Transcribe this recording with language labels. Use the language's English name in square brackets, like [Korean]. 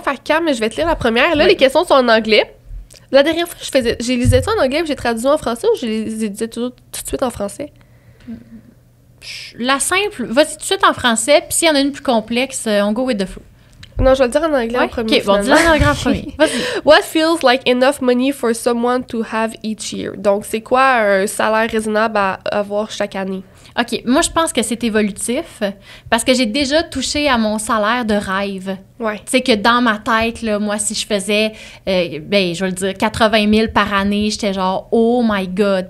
[French] Fait que Cam, je vais te lire la première. Là, les questions sont en anglais. La dernière fois, j'ai lisé ça en anglais, puis j'ai traduit en français, ou je les disais tout de suite en français? La simple, vas-y tout de suite en français, puis s'il y en a une plus complexe, on [English] go with the flow. [French] Non, je vais le dire en anglais en premier. OK, bon, dis-le en anglais en premier. Vas-y. [English] What feels like enough money for someone to have each year? [French] Donc, c'est quoi un salaire raisonnable à avoir chaque année? OK, moi, je pense que c'est évolutif parce que j'ai déjà touché à mon salaire de rêve. Ouais. Tu sais que dans ma tête, là, moi, si je faisais, je vais le dire, 80 000 par année, j'étais genre, [English] oh my God.